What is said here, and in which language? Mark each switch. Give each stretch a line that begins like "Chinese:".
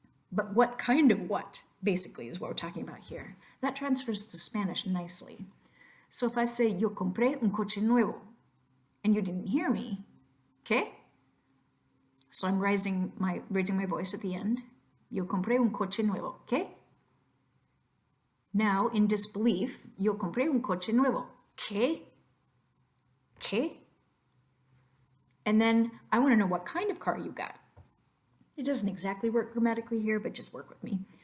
English: But what kind of what, basically, is what we're talking about here. That transfers to Spanish nicely. So if I say,
Spanish: yo compré un coche nuevo,
English: and you didn't hear me, ¿qué? So I'm raising my voice at the end.
Spanish: Yo compré un coche nuevo, ¿qué?
English: Now, in disbelief,
Spanish: yo compré un coche nuevo, ¿qué? ¿Qué?
English: And then I want to know what kind of car you got. It doesn't exactly work grammatically here, but just work with me.